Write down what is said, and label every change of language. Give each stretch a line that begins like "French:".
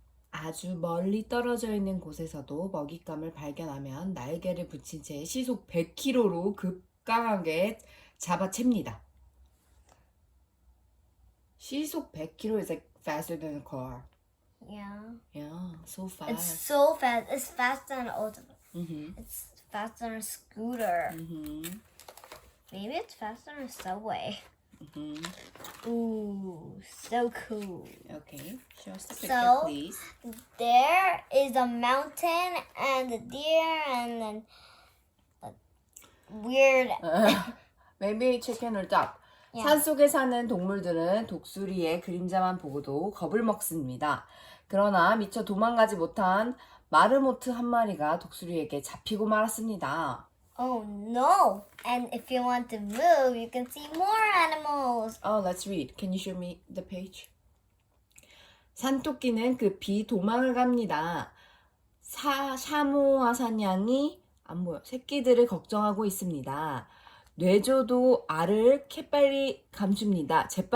Korean: 아주 멀리 떨어져 있는 곳에서도 먹잇감을 발견하면 날개를 붙인 채 시속 100km로 급강하게 잡아챕니다. 시속
English: 100km is like faster than a car. Yeah. Yeah, so fast. It's so fast. It's faster than an autobus. Mhm. It's faster than a scooter. Mhm. Maybe it's faster than a subway. Mhm. Ooh, so cool. Okay, show us the picture, So- please. There is a mountain and a deer and then a weird. Maybe chicken or duck. Yeah.
Korean: 산속에 사는 동물들은 독수리의 그림자만 보고도 겁을 먹습니다. 그러나 미처 도망가지 못한 마르모트 한 마리가 독수리에게 잡히고 말았습니다.
English: Oh no! And if you want to move, you can see more animals. Oh, let's read. Can you show me the page?
Korean: 산토끼는 급히 도망을 갑니다. 샤모아 사냥이 안 보여. 새끼들을 걱정하고 있습니다. 뇌조도 알을 재빨리 감춥니다.